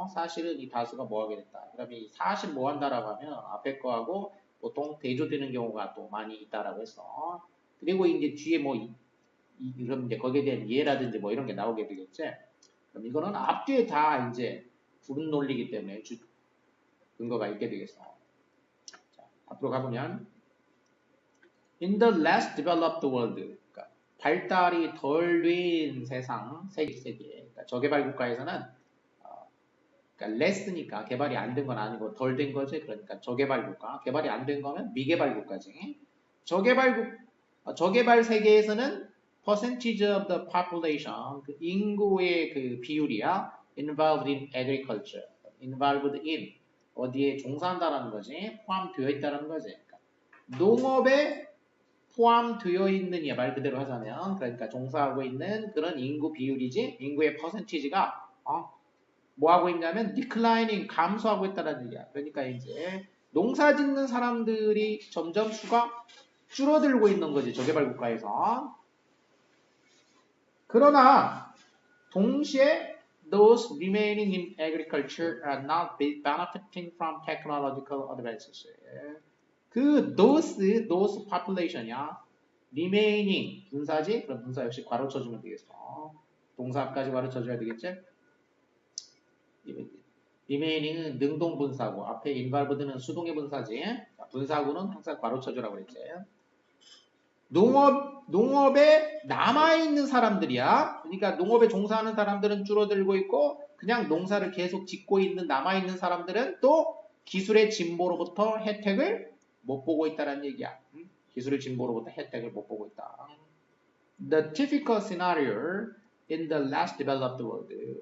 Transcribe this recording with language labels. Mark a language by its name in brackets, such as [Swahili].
[Korean] 사실은 이 다수가 뭐 하게 됐다. 그러면 이 사실 뭐 한다라고 하면 앞에 거하고 보통 대조되는 경우가 또 많이 있다라고 했어. 그리고 이제 뒤에 뭐 그럼 이제 거기에 대한 예라든지 뭐 이런 게 나오게 되겠지. 그럼 이거는 앞뒤에 다 이제 구분 논리이기 때문에 근거가 있게 되겠어. 자, 앞으로 가보면 [English] in the less developed world, [Korean] 그러니까 발달이 덜 된 세상, 세계. 그러니까 저개발 국가에서는 그러니까 레스니까 개발이 안 된 건 아니고 덜 된 거지. 그러니까 저개발 국가, 개발이 안 된 거면 미개발 국가지. 저개발 세계에서는 [English] percentage of the population, [Korean] 그 인구의 그 비율이야. [English] involved in agriculture, involved in [Korean] 어디에 종사한다라는 거지. 포함되어 있다라는 거지. 그러니까 농업에 포함되어 있는 말 그대로 하자면 그러니까 종사하고 있는 그런 인구 비율이지. 인구의 퍼센티지가 뭐 하고 있냐면 declining 감소하고 있다는 얘기야. 그러니까 이제 농사 짓는 사람들이 점점 수가 줄어들고 있는 거지. 저개발 국가에서. 그러나 동시에 [English] those remaining in agriculture are not benefiting from technological advances. [Korean] 그 [English] those population [Korean] 이야. remaining 분사지? 그럼 분사 역시 괄호 쳐주면 되겠어. 동사까지 괄호 쳐줘야 되겠지? remaining은 능동분사고 앞에 involved는 수동의 분사지. 분사구는 항상 괄호 쳐주라고 그랬지. 농업에 남아있는 사람들이야. 그러니까 농업에 종사하는 사람들은 줄어들고 있고 그냥 농사를 계속 짓고 있는 남아있는 사람들은 또 기술의 진보로부터 혜택을 못 보고 있다는 얘기야. 기술의 진보로부터 혜택을 못 보고 있다. [English] The typical scenario in the less developed world.